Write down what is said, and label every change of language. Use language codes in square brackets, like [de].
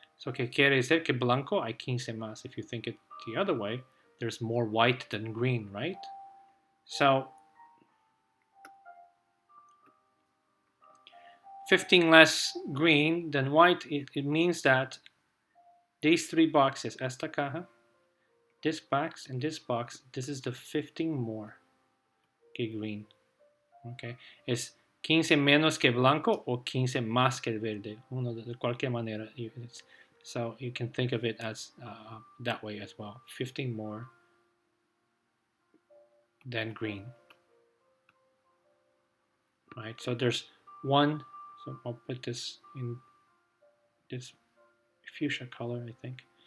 [es] So que quiere decir que blanco hay 15 más. [en] If you think it the other way, there's more white than green, right? So 15 less green than white, it means that these 3 boxes, [es] esta caja, [en] this box, and this box, this is the 15 more que green. [es] Okay, es 15 menos que blanco o 15 más que verde. Uno de cualquier manera. [en] So you can think of it as that way as well. 15 more than green. Right, so there's one, so I'll put this in this fuchsia color, I think.